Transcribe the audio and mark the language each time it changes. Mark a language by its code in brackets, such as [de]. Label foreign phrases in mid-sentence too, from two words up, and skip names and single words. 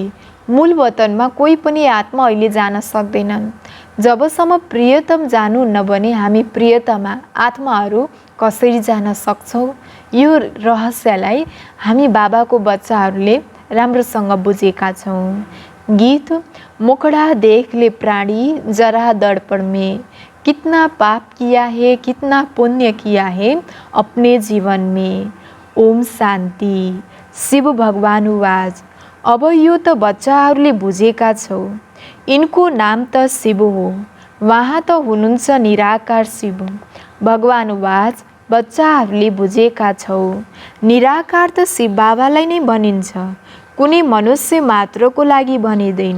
[ne] मूल वतनमा कोही पनि आत्मा अहिले जान सक्दैनन्। जबसम्म प्रियतम जानुहुन्न भने हामी प्रियतमा आत्माहरू कसरी जान सक्छौँ? यो रहस्यलाई हामी बाबाको बच्चाहरूले राम्रोसँग बुझेका छौँ। गीत, [hi] मुखड़ा देख ले प्राणी जरा दर्पण में, कितना पाप किया है कितना पुण्य किया है अपने जीवन में। [ne] ओम शान्ति। शिव भगवानुवाच, अब यो त बच्चाहरूले बुझेका छौ, यिनको नाम त शिव हो, वहाँ त हुनुहुन्छ निराकार शिव। भगवानुवाच, बच्चाहरूले बुझेका छौ, निराकार त शिव बाबालाई नै भनिन्छ, कुनै मनुष्य मात्रको लागि भनिँदैन।